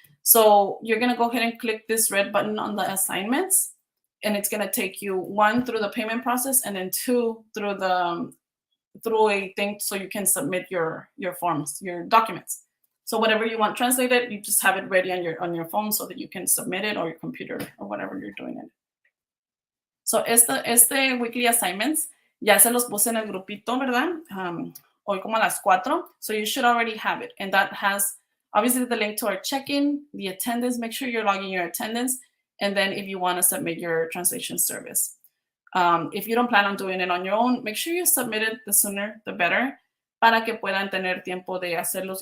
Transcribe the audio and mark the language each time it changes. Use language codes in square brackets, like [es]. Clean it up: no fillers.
[en] So you're going to go ahead and click this red button on the assignments, and it's going to take you 1 through the payment process, and then 2 through a thing so you can submit your forms, your documents. So whatever you want translated, you just have it ready on your phone so that you can submit it, or your computer, or whatever you're doing it. [es] So este weekly assignments ya se los puse en el grupito, ¿verdad? Hoy como a las 4. [en] So you should already have it. And that has obviously the link to our check-in, the attendance. Make sure you're logging your attendance. And then if you want to submit your translation service. If you don't plan on doing it on your own, make sure you submit it the sooner, the better, [es] para que puedan tener tiempo de hacerlos.